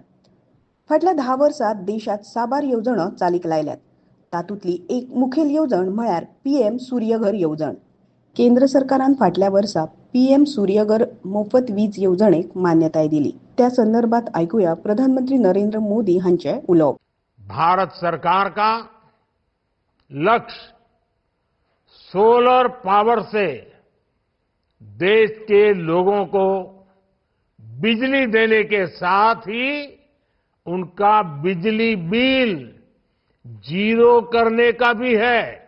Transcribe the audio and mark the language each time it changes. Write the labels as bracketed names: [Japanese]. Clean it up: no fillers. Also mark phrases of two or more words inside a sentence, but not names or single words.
[Konkani] फाटल्या 10 वर्सांत देशात साबार येवजण्यो चालीक लायल्यात. तातूंतली एक मुखेल येवजण म्हळ्यार पीएम सूर्यघर येवजण. केंद्र सरकारान फाटल्या वर्सा पीएम सूर्यघर मोफत वीज येवजणेक मान्यताय दिली. त्या संदर्भात ऐकूया प्रधानमंत्री नरेंद्र मोदी हांचे उलोवप. [Hindi] भारत सरकार का लक्ष्य सोलर पावर से देश के लोगों को बिजली देने के साथ ही उनका बिजली बिल जीरो करने का भी है।